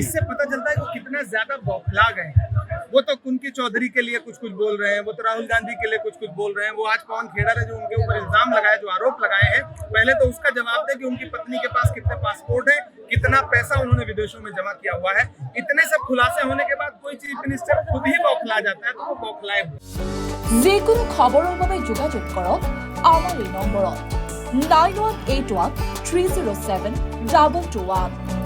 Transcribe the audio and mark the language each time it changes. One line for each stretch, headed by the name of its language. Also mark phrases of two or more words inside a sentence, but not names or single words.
Hindi: इससे पता चलता है कि कितना ज्यादा बौखला गए हैं। वो तो कुंकी चौधरी के लिए कुछ बोल रहे हैं, वो तो राहुल गांधी के लिए कुछ बोल रहे हैं। वो आज पवन खेड़ा ने जो उनके ऊपर इल्जाम लगाए, जो आरोप लगाए हैं, पहले तो उसका जवाब दे कि उनकी पत्नी के पास कितने पासपोर्ट है, कितना पैसा उन्होंने विदेशों में जमा किया हुआ है। इतने सब खुलासे होने के बाद कोई
English: chief minister
Hindi: खुद ही बौखला जाता है, तो वो बौखलाए हुए।
Assamese: যিকোনো খবৰৰ বাবে যোগাযোগ কৰক আমাৰ এই নম্বৰত 9181 307 221।